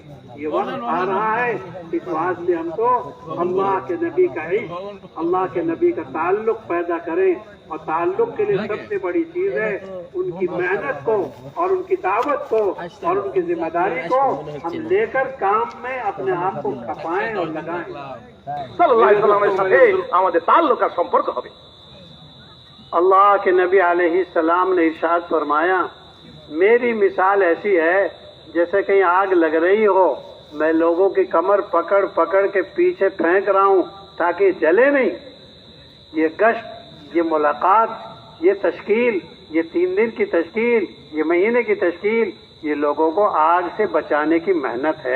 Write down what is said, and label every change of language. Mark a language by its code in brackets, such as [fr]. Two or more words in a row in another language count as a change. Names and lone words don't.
[ur] یہ وقت آ رہا ہے، اس واسطے ہم تو اللہ کے نبی کا عشق، اللہ کے نبی کا تعلق پیدا کریں، اور تعلق کے لیے سب سے بڑی چیز ہے ان کی محنت کو اور ان کی دعوت کو اور ان کی ذمہ داری کو ہم لے کر کام میں اپنے آپ کو کھپائیں اور لگائیں۔ [ar] صلى الله عليه وسلم [bn] সাথে আমাদের তাল্লুক আর সম্পর্ক হবে। [ur] اللہ کے نبی علیہ السلام نے ارشاد فرمایا میری مثال ایسی ہے جیسے کہیں آگ لگ رہی ہو، میں لوگوں کی کمر پکڑ پکڑ کے پیچھے پھینک رہا ہوں تاکہ جلے نہیں۔ یہ گشت، یہ ملاقات، یہ تشکیل، یہ 3 دن کی تشکیل، یہ مہینے کی تشکیل، یہ لوگوں کو آگ سے بچانے کی محنت ہے۔